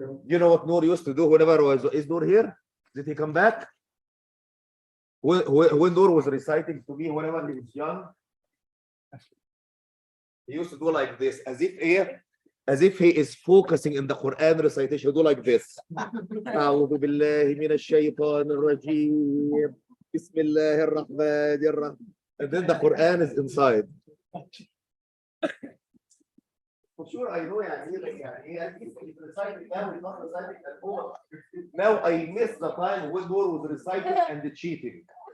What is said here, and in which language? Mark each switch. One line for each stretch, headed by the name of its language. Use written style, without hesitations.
English: You know what Noor used to do whenever is Noor here? Did he come back? When Noor was reciting to me whenever he was young, he used to do like this, as if he is focusing in the Quran recitation. Do like this.
Arabic: أعوذ بالله من الشيطان الرجيم. بسم الله الرحمن الرحيم.
English: And then the Quran is inside. For sure, I know he's reciting now, he's not reciting at all. Now I miss the time when Noor was reciting and cheating.